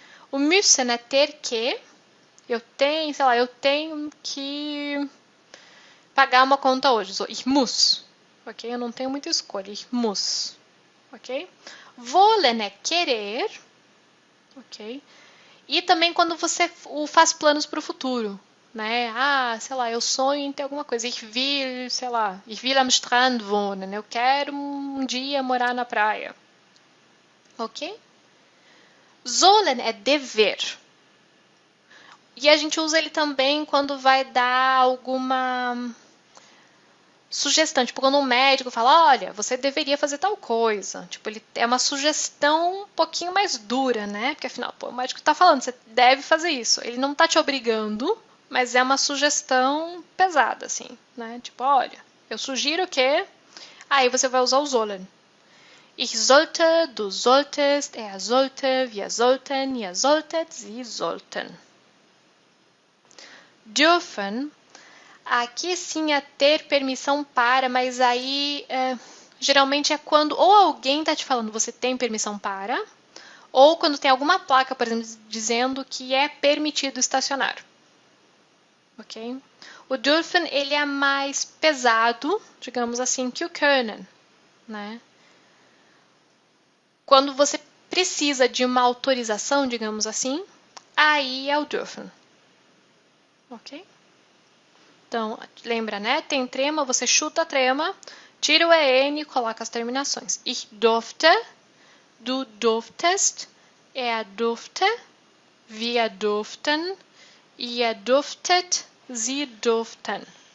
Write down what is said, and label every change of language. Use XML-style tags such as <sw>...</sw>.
<pt>O müssen é ter que. Eu tenho, sei lá, eu tenho que pagar uma conta hoje.</pt> <de>Ich muss.</de> <pt>Ok? Eu não tenho muita escolha.</pt> <de>Ich muss.</de> <pt>Ok? Wollen é querer. Ok? E também quando você faz planos para o futuro. Né? Ah, sei lá, eu sonho em ter alguma coisa.</pt> <de>Ich will,</de> <pt>sei lá,</pt> <de>ich will am Strand wohnen.</de> <pt>Eu quero um dia morar na praia. Ok? Sollen é dever. E a gente usa ele também quando vai dar alguma sugestão. Tipo, quando um médico fala, olha, você deveria fazer tal coisa. Tipo, ele é uma sugestão um pouquinho mais dura, né? Porque afinal, pô, o médico tá falando, você deve fazer isso. Ele não tá te obrigando, mas é uma sugestão pesada, assim, né? Tipo, olha, eu sugiro que... Aí você vai usar o sollen.</pt> <de>Ich sollte, du solltest, er sollte, wir sollten, ihr solltet, sie sollten.</de> <pt>Dürfen, aqui sim é ter permissão para, mas aí geralmente é quando ou alguém está te falando você tem permissão para, ou quando tem alguma placa, por exemplo, dizendo que é permitido estacionar. Ok? O dürfen, ele é mais pesado, digamos assim, que o können, né? Quando você precisa de uma autorização, digamos assim, aí é o dürfen. Ok? Então, lembra, né? Tem trema, você chuta a trema, tira o EN e coloca as terminações.</pt> <de>Ich durfte, du durftest, er durfte, wir durften, ihr durftet, sie durften.</de>